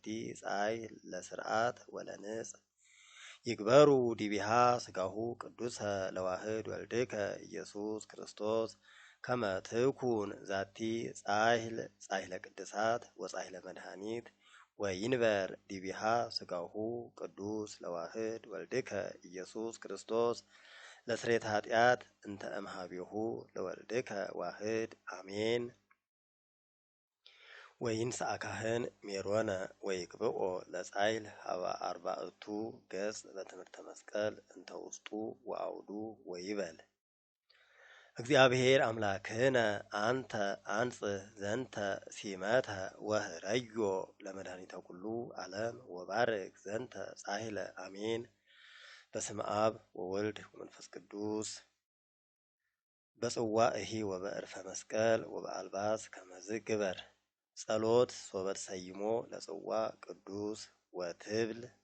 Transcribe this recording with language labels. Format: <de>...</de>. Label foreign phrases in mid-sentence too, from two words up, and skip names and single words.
<gez>ፀሐይ ለስርዓት ወለንጽ ይግበሩ ዲቢሃ ስጋሁ ቅዱሰ ለዋህድ ወልድከ ኢየሱስ ክርስቶስ ከመ ትኩን ዛቲ ጻሕለ ቅድሳት ወጻሕለ መድኃኒት ወይንበር ዲቢሃ ስጋሁ ቅዱስ ለዋህድ ወልድከ ኢየሱስ ክርስቶስ ለስሬት ኃጢአት እንተ እምኀቤሁ ለወልድከ ዋህድ አሜን። ወይንሥአ ካህን ሜሮነ ወይቅብኦ ለጻይል ሀበ አርባዕቱ ገጽ በትምህርተ መስቀል እንተ ውስጡ ወአውዱ ወይበል እግዚአብሔር አምላክነ አንተ አንጽሕ ዘንተ ሲመተ ወህረዮ ለመድኃኒተ ኩሉ ዓለም ወባርክ ዘንተ ጻሕለ አሜን። በስመ አብ ወወልድ ወመንፈስ ቅዱስ በጽዋዕሂ ወበዕርፈ መስቀል ወበአልባስ ከመዝ ግበር ጸሎት ወበተሰይሞ ለጽዋዕ ቅዱስ ወትብል</gez>